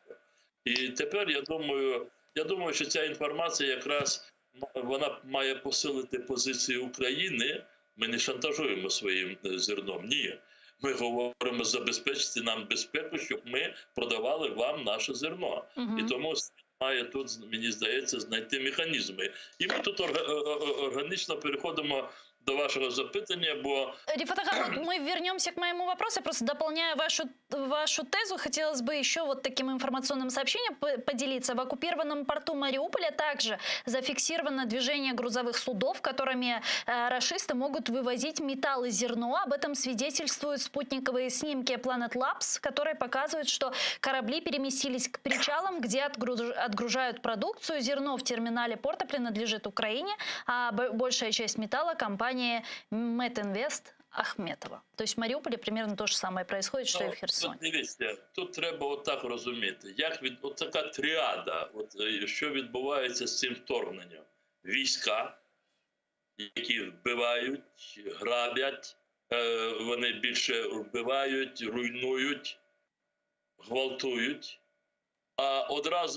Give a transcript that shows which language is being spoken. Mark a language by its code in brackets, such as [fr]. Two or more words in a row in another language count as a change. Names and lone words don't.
[uk] І тепер я думаю, що ця інформація якраз вона має посилити позицію України. Ми не шантажуємо своїм зерном, ні. Ми говоримо, забезпечити нам безпеку, щоб ми продавали вам наше зерно. І тому має тут, мені здається, знайти механізми. І ми тут органічно переходимо до вашего запитания, бо... [ru] Рифат Ахан, вот мы вернемся к моему вопросу. Просто дополняя вашу тезу, хотелось бы еще вот таким информационным сообщением поделиться. В оккупированном порту Мариуполя также зафиксировано движение грузовых судов, которыми рашисты могут вывозить металл и зерно. Об этом свидетельствуют спутниковые снимки Planet Labs, которые показывают, что корабли переместились к причалам, где отгружают продукцию. Зерно в терминале порта принадлежит Украине, а большая часть металла – компании Метинвест Ахметова. То есть в Маріуполі примерно то же самое происходит, что і в Херсоні. [uk] Дивіться, тут треба отак розуміти, як от така тріада, що відбувається з цим вторгненням. Війська, які вбивають, грабять, вони більше вбивають, руйнують, гвалтують, а одразу